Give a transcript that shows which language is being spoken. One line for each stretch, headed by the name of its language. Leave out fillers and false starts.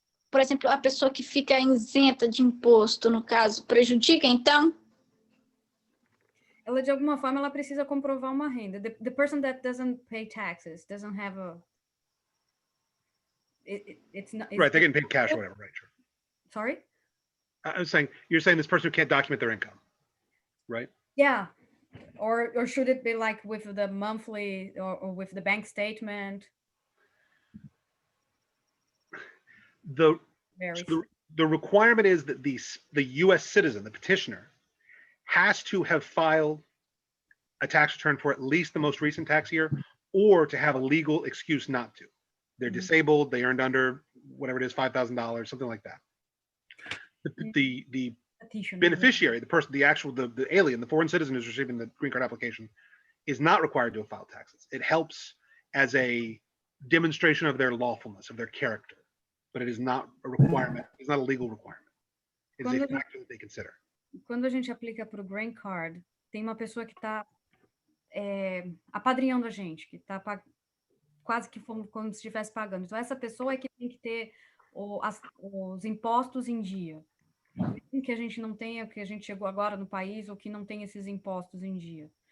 Portuguese: Por exemplo, a pessoa que fica isenta de imposto, no caso, prejudica, então? Ela, de alguma forma, ela precisa comprovar uma renda.
English: The person that doesn't pay taxes doesn't have a... It's not... Right, they're getting paid cash or whatever, right? Sure. Sorry? I was saying, you're saying this person who can't document their income, right? Yeah. Or should it be like with the monthly or with the bank statement? The requirement is that the U.S. citizen, the petitioner, has to have filed a tax return for at least the most recent tax year, or to have a legal excuse not to. They're disabled, they earned under whatever it is, $5,000, something like that. The beneficiary, the person, the alien, the foreign citizen who's receiving the green card application, is not required to have filed taxes. It helps as a demonstration of their lawfulness, of their character, but it is not a requirement. It's not a legal requirement. It is a factor that they consider.
Portuguese: Quando a gente aplica para o green card, tem uma pessoa que está apadrinhando a gente, que está quase que como se estivesse pagando. Então, essa pessoa é que tem que ter os impostos em dia. Mesmo que a gente não tenha, que a gente chegou agora no país, ou que não tem esses impostos em dia.